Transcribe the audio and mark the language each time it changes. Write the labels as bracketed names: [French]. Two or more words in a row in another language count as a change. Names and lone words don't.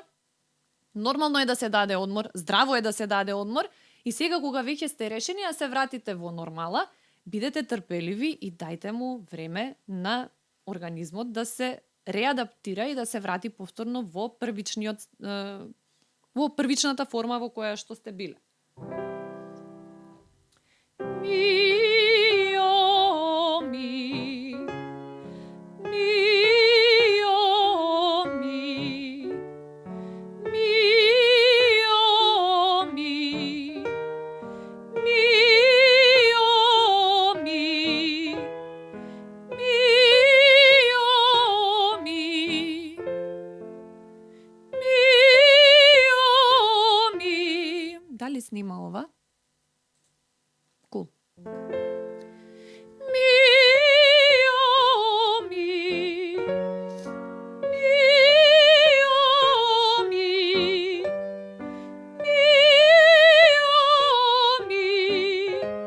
[Macedonian] Нормално е да се даде одмор, здраво е да се даде одмор и сега кога веќе сте решени да се вратите во нормала, бидете трпеливи и дајте му време на организмот да се реадаптира и да се врати повторно во првичната форма во која што сте биле. Ми, о, ми. Ми, о, ми. Ми, о, ми. Ми, о, ми. Ми, о, ми. Ми, о, ми. Дали снима ова? Cool. Mi, oh, mi. Mi, oh, mi. Mi, oh, mi.